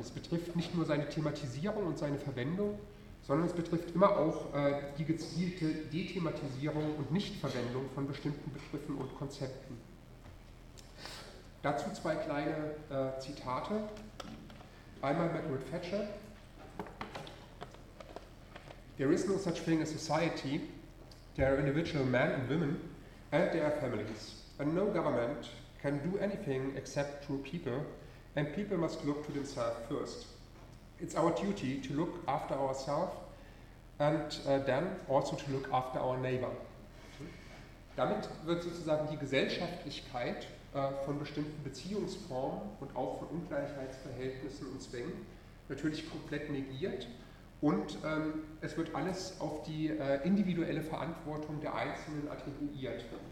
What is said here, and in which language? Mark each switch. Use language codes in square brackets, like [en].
[de] Es betrifft nicht nur seine Thematisierung und seine Verwendung, sondern es betrifft immer auch die gezielte Dethematisierung und Nichtverwendung von bestimmten Begriffen und Konzepten. Dazu zwei kleine Zitate. Einmal Margaret Thatcher. [en] There is no such thing as society. There are individual men and women, and there are families. And no government can do anything except through people, and people must look to themselves first. It's our duty to look after ourselves and then also to look after our neighbor. [de] Damit wird sozusagen die Gesellschaftlichkeit von bestimmten Beziehungsformen und auch von Ungleichheitsverhältnissen und Zwängen natürlich komplett negiert. Und es wird alles auf die individuelle Verantwortung der Einzelnen attribuiert.